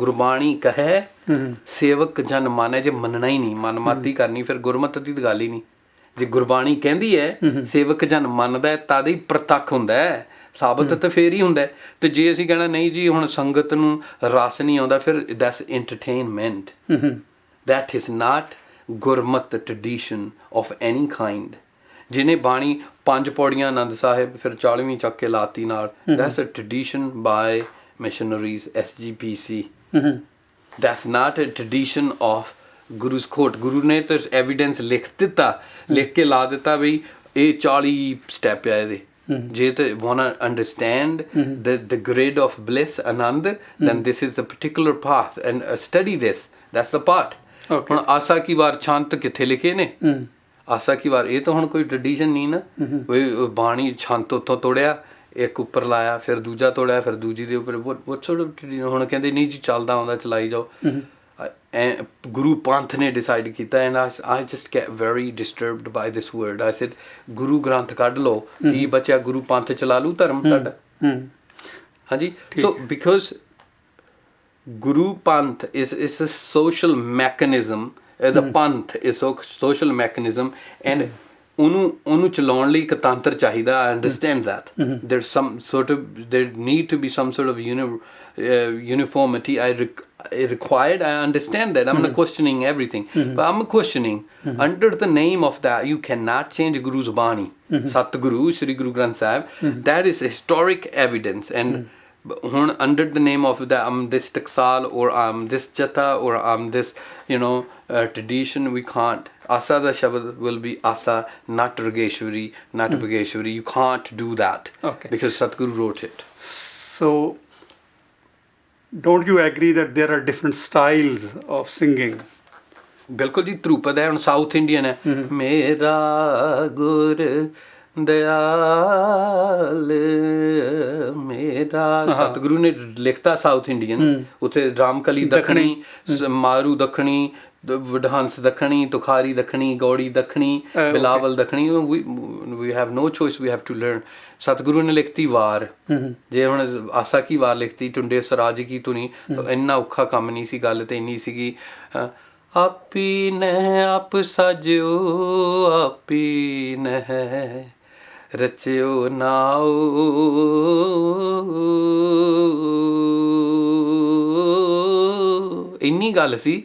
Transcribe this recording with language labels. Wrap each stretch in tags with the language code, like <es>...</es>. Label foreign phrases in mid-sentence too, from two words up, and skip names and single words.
<pa>ਗੁਰਬਾਣੀ ਕਹੇ ਸੇਵਕ ਜਨ ਮਾਨੈ, ਜੇ ਮੰਨਣਾ ਹੀ ਨਹੀਂ, ਮਨਮਾਤੀ ਕਰਨੀ, ਫਿਰ ਗੁਰਮਤ ਦੀ ਤਾਂ ਗੱਲ ਹੀ ਨਹੀਂ। ਜੇ ਗੁਰਬਾਣੀ ਕਹਿੰਦੀ ਹੈ ਸੇਵਕ ਜਨ ਮੰਨਦਾ, ਤਦ ਹੀ ਪ੍ਰਤੱਖ ਹੁੰਦਾ ਹੈ। ਸਾਬਤ ਤਾਂ ਫੇਰ ਹੀ ਹੁੰਦਾ ਤੇ ਜੇ ਅਸੀਂ ਕਹਿਣਾ ਨਹੀਂ ਜੀ ਹੁਣ ਸੰਗਤ ਨੂੰ ਰਸ ਨਹੀਂ ਆਉਂਦਾ ਫਿਰ</pa> <en>that's entertainment. That is not ਗੁਰਮਤ ਟ੍ਰਡੀਸ਼ਨ of any kind.</en> <pa>ਜਿਹਨੇ ਬਾਣੀ 5 ਪੌੜੀਆਂ ਆਨੰਦ ਸਾਹਿਬ ਫਿਰ 40ਵੀਂ ਚੱਕ ਕੇ ਲਾਤੀ ਨਾਲ,</pa> <en>that's a tradition by missionaries, SGPC. That's not a tradition of ਗੁਰੂ ਕੋਟ.</en> <pa>ਗੁਰੂ ਨੇ ਤਾਂ ਐਵੀਡੈਂਸ ਲਿਖ ਦਿੱਤਾ, ਲਿਖ ਕੇ ਲਾ ਦਿੱਤਾ ਵੀ ਇਹ 40 ਸਟੈਪ ਆ ਇਹਦੇ. ਜੇ ਤੇ</pa> <en>wanna understand the grid of bliss, anand, then this is the particular path and study this. That's the part.</en> <pa>ਹੁਣ ਆਸਾ ਕੀ ਵਾਰ ਛੰਤ ਕਿੱਥੇ ਲਿਖੇ ਨੇ? ਆਸਾ ਕੀ ਵਾਰ ਇਹ ਤਾਂ ਹੁਣ ਕੋਈ ਟ੍ਰੈਡੀਸ਼ਨ ਨਹੀਂ ਨਾ, ਬਾਣੀ ਛੰਤ ਉੱਥੋਂ ਤੋੜਿਆ, ਇੱਕ ਉੱਪਰ ਲਾਇਆ, ਫਿਰ ਦੂਜਾ ਤੋੜਿਆ, ਫਿਰ ਦੂਜੀ ਦੇ ਉੱਪਰ</pa> <en>what sort of tradition?</en> <pa>ਹੁਣ ਕਹਿੰਦੇ ਨਹੀਂ ਜੀ ਚੱਲਦਾ ਆਉਂਦਾ ਚਲਾਈ ਜਾਓ. ਗੁਰੂ ਪੰਥ ਨੇ ਡਿਸਾਈਡ ਕੀਤਾ</pa> <en>and I just get very disturbed by this word. I said</en> <pa>ਗੁਰੂ ਗ੍ਰੰਥ ਕੱਢ ਲਓ, ਕੀ ਬਚਿਆ? ਗੁਰੂ ਪੰਥ ਚਲਾ ਲੂ ਧਰਮ ਤੁਹਾਡਾ? ਹਾਂਜੀ.</pa> <en>So because Guru Panth is a social mechanism. The Panth is a social mechanism, and</en> <pa>ਉਹਨੂੰ ਚਲਾਉਣ ਲਈ ਇੱਕ ਤੰਤਰ ਚਾਹੀਦਾ.</pa> <en>I understand that. There's some sort of, there need to be some sort of uniformity required. I understand that. I'm not questioning everything, but I'm questioning under the name of that you cannot change Guru's Bani. Satguru, Shri Guru Granth Sahib, that is historic evidence. And ਹੁਣ under the name of that I'm this taksal or I'm this jata or I'm this tradition, we can't.</en> <pa>ਆਸਾ ਦਾ ਸ਼ਬਦ</pa> <en>will be asa, not Rageshwari, not Bhageshwari. You can't do that because Satguru wrote it. So don't you agree that there are different styles of singing?</en> <pa>ਬਿਲਕੁਲ ਜੀ. ਧਰੂਪਦ ਹੈ ਹੁਣ</pa> <en>South Indian</en> <pa>ਹੈ. ਮੇਰਾ ਗੁਰ ਦਇਆਲ ਮੇਰਾ, ਸਤਿਗੁਰੂ ਨੇ ਲਿਖਤਾ</pa> <en>South Indian.</en> <pa>ਉੱਥੇ ਰਾਮਕਲੀ ਦੱਖਣੀ, ਮਾਰੂ ਦੱਖਣੀ, ਵਡਹੰਸ ਦੱਖਣੀ, ਤੁਖਾਰੀ ਦੱਖਣੀ, ਗੌੜੀ ਦੱਖਣੀ, ਬਿਲਾਵਲ ਦੱਖਣੀ.</pa> <en>we have no choice, we have to learn.</en> <pa>ਸਤਿਗੁਰੂ ਨੇ ਲਿਖਤੀ ਵਾਰ. ਜੇ ਹੁਣ ਆਸਾ ਕੀ ਵਾਰ ਲਿਖਤੀ, ਟੁੰਡੇ ਸਰਾਜ ਕੀ ਧੁਨੀ, ਇੰਨਾ ਔਖਾ ਕੰਮ ਨਹੀਂ ਸੀ. ਗੱਲ ਤੇ ਇੰਨੀ ਸੀਗੀ, ਆਪੀ ਨਹਿ ਆਪ ਸਾਜਿਓ, ਆਪੀ ਨਹਿ ਰਚਿਓ ਨਾਉ, ਇੰਨੀ ਗੱਲ ਸੀ.</pa>